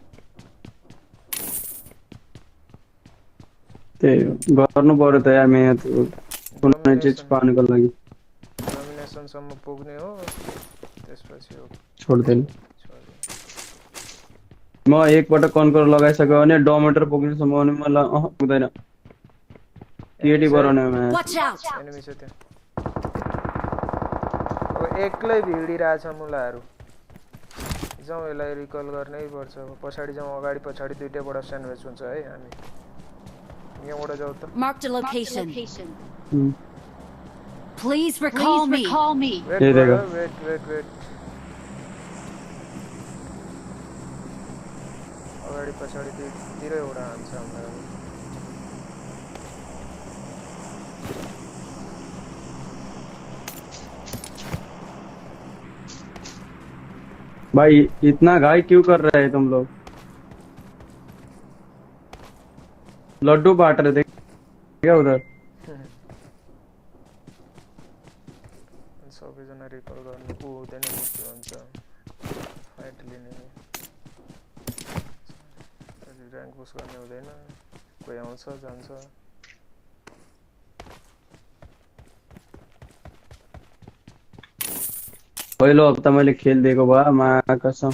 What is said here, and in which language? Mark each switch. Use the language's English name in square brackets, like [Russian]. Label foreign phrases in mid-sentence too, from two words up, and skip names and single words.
[Nepali] त्यही गर्नु पर्यो त यार मेहनत कुनै चीज पाउनको लागि। डोमिनेसनसम्म पुग्ने हो, त्यसपछि हो छोड्दैन। म एकपटक कन्कर लगाइसक्यो भने डोमिनेटर पुग्नेसम्म भने मलाई पुग्दैन। केटी बनाउने म्याच। [English] Watch out. [Nepali] एनिमी छ त्यहाँ। अब एक्लै भिडिरहेछ मुलाहरू। जाउँ यसलाई रिकल गर्नै पर्छ। पछाडि जाउँ, अगाडि पछाडि दुईटैबाट स्यान्डविच हुन्छ है हामी। यहाँबाट जाउँ त। [English] Marked a location. Hmm. Please recall me. [Hindi] वेट ये [Nepali] गर, [Hindi] देखो। वेट। [Nepali] अगाडि पछाडि दुईतिरैवटा हान्छ हामीलाई। [Hindi] भाई इतना घाई क्यों कर रहे हैं तुम लोग? लड्डू बांट रहे थे क्या उधर? [Nepali] सबैजना रिकल गर्नु हुँदैन, मुस्किल हुन्छ फाइट लिने। [English] rank push [Nepali] गर्ने हुँदैन। कोही आउँछ जान्छ पहिलो हप्ता मैले खेलिदिएको भए मा कसम